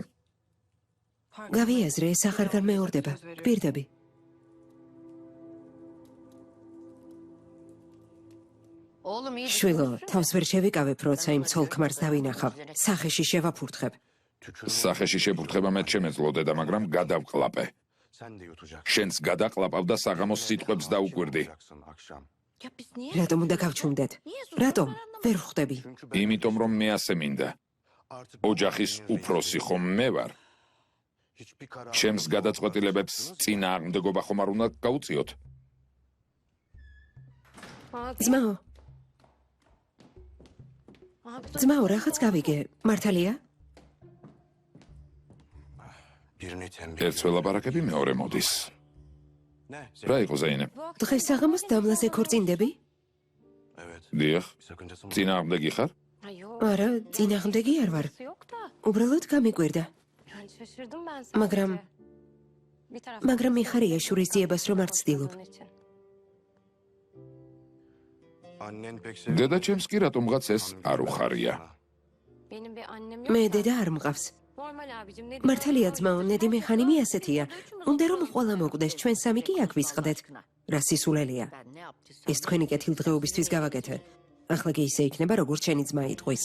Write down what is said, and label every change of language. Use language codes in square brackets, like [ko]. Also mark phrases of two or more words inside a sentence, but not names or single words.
[ka] გავიაზრე, ეს აღარ განმეორდება. გპირდები. შვილო, თავს ვერ შევიკავებ, როცა იმ ცოლ-ქმარს დავინახავ. სახეში შევაფურთხებ. სახეში შეფურთხება მე შემეძლო, დედა, მაგრამ გადავყლაპე. [tr] Sen de yutacaksın. [ka] შენს გადაყლაპავ და საღამოს სიტყვებს დაუკვირდი. [tr] Yutacaksın akşam. [ka] რატომ უნდა გავჩუმდეთ? რატომ? ვერ ხვდები. იმიტომ რომ მე ასე მინდა. Artık ოჯახის უფროსი ხომ მე ვარ. [tr] hiçbir karar [ka] ჩემს გადაწყვეტილებებს წინააღმდეგობა ხომ არ უნდა გაუწიოთ? ძმაო, ძმაო, რაღაც გავიგე. მართალია? [tr] birini tembih. [ka] ერთსვე ლაპარაკები მეორე მოდის. Ne? რა იყო ზეინებ? დღეს საღამოს დამლაზე ქორწინდები? Evet. დიახ, [tr] Bir sakıncası mı? [ka] წინააღმდეგი ხარ? არა, წინააღმდეგი არ ვარ. უბრალოდ გამიკვირდა. მაგრამ მიხარია შურის ძიებას რომ არ ცდილობ. [tr] Annen pek seviyor. [ka] დედა ჩემს კი რატომღაც ეს არ უხარია. მე დედა არ მყავს. მართალია ძმაო, ნედი მეხანიმი ასეთია. უნდა რომ ყველა მოკვდეს, ჩვენ სამი კი აქ ვისყდეთ. რა სისულელია. ეს თქვენი კეთილდღეობისთვის გავაკეთე. ახლა კი ისე იქნება, როგორც შენი ძმა იტყვის.